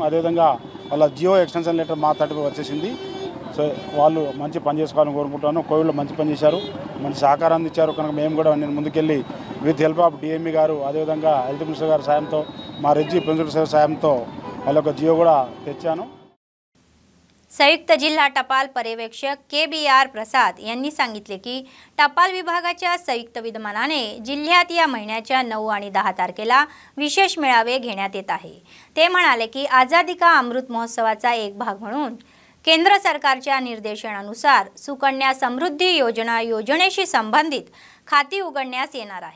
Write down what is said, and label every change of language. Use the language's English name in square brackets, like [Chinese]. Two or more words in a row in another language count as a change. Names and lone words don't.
[Telugu] అదేవిధంగా వాళ్ళ [English] GO extension letter [Telugu] మా తరపున వచ్చేసింది। సో వాళ్ళు మంచి పని చేసుకోవాలని కోరుకుంటున్నాను। కోవిడ్లో మంచి పని చేశారు, మంచి సహకారం అందించారు కనుక మేము కూడా నేను ముందుకెళ్ళి [English] with help of DME [Telugu] గారు అదేవిధంగా [English] health minister [Telugu] గారి సాయంతో మా రెడ్జి ప్రిన్సిపల్ సార్ సాయంతో వాళ్ళ యొక్క జియో కూడా తెచ్చాను। [Marathi] संयुक्त जिल्हा टपाल पर्यवेक्षक KBR प्रसाद यांनी सांगितले की टपाल विभागाच्या संयुक्त विद्यमानाने जिल्ह्यात या महिन्याच्या 9 आणि 10 तारखेला विशेष मेळावे घेण्यात येत आहे। ते म्हणाले की आझादी का अमृत महोत्सवाचा एक भाग म्हणून केंद्र सरकारच्या निर्देशानुसार सुकन्या समृद्धी योजना योजनेशी संबंधित खाती उघडण्यास येणार आहे।